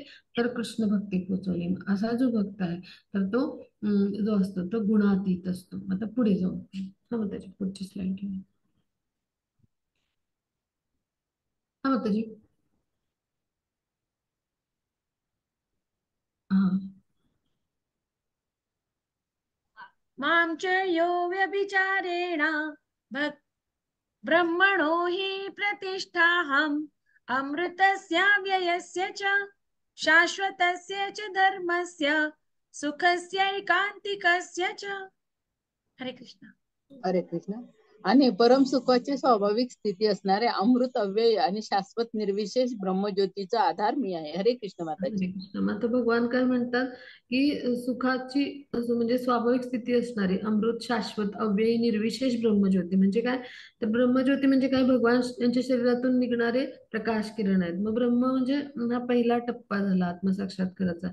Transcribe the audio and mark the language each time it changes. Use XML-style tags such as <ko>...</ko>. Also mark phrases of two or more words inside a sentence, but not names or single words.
<mr>तर कृष्ण भक्ती पोहोचवली. असा जो भक्त आहे तर तो जो असतो तो गुणातीत असतो. आता पुढे जाऊ. मग त्याची पुढची स्लाइड घेऊया. माताजी. हा.</mr> <sa>मां च यो व्यभिचारेण भक् ब्रह्मणो हि प्रतिष्ठाहम् अमृतस्य व्ययस्य च शाश्वतस्य च धर्मस्य सुखस्यैकान्तिकस्य च.</sa> <mr>हरे कृष्ण. हरे कृष्ण. आणि परम सुखाची स्वाभाविक स्थिती असणारे अमृत अव्यय आणि शाश्वत निर्विशेष ब्रह्मज्योतीचा आधार मी आहे. हरे कृष्ण माताजी. हरे कृष्ण. मग आता भगवान काय म्हणतात की सुखाची म्हणजे स्वाभाविक स्थिती असणारी अमृत शाश्वत अव्ययी निर्विशेष ब्रह्मज्योती म्हणजे काय? तर ब्रह्मज्योती म्हणजे काय? भगवान यांच्या शरीरातून निघणारे प्रकाश किरण आहेत. मग ब्रह्म म्हणजे हा पहिला टप्पा झाला आत्मसाक्षात्काराचा.</mr>